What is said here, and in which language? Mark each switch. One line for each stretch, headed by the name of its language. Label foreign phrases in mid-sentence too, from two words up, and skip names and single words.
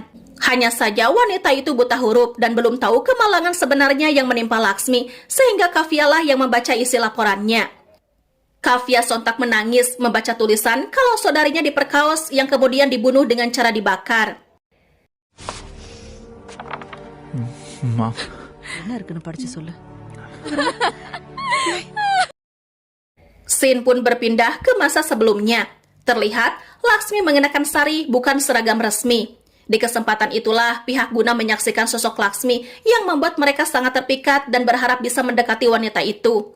Indonesian: Hanya saja wanita itu buta huruf dan belum tahu kemalangan sebenarnya yang menimpa Laksmi, sehingga Kavya lah yang membaca isi laporannya. Kavya sontak menangis membaca tulisan kalau saudarinya diperkaos yang kemudian dibunuh dengan cara dibakar. Maaf.
Tamil: என்ன இருக்குன்னு படிச்சு சொல்லு.
Indonesian: Scene pun berpindah ke masa sebelumnya. Terlihat Laksmi mengenakan sari bukan seragam resmi. Di kesempatan itulah pihak Guna menyaksikan sosok Laksmi yang membuat mereka sangat terpikat dan berharap bisa mendekati wanita itu.